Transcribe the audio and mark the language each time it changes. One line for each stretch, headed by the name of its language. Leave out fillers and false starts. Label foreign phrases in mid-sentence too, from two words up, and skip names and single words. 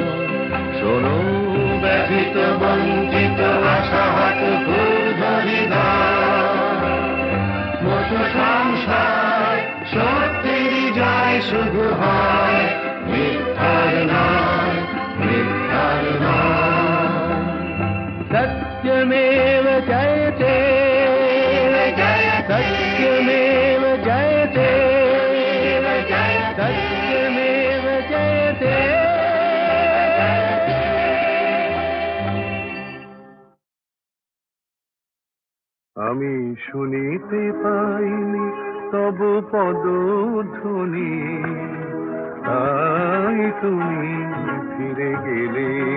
Bangla: শোনো ব্যথিত বঞ্চিত আশাহত ক্ষুব্ধ হৃদয়, মুছো সংশয়, সত্যের জয় শুধু হয়, মিথ্যার নয়, মিথ্যার নয়।
Sanskrit: सत्यमेव जयते, सत्यमेव जयते, सत्यमेव जयते।
Bangla: আমি শুনিতে পাইনি তব পদধ্বনি, তাই তুমি ফিরে গেলে।